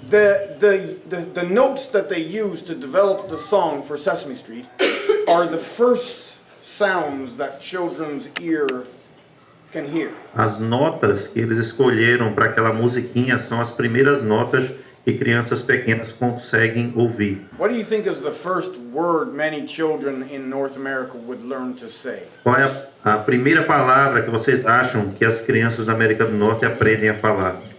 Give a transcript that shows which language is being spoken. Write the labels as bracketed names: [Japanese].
[English] The notes that they use to develop the song for Sesame Street are the first sounds that children's ear can hear. [Portuguese] As notas que eles escolheram para aquela musiquinha são as primeiras notas que crianças pequenas conseguem ouvir. [English] What do you think is the first word many children in North America would learn to say? [Portuguese] Qual é a primeira palavra que vocês acham que as crianças da América do Norte aprendem a falar?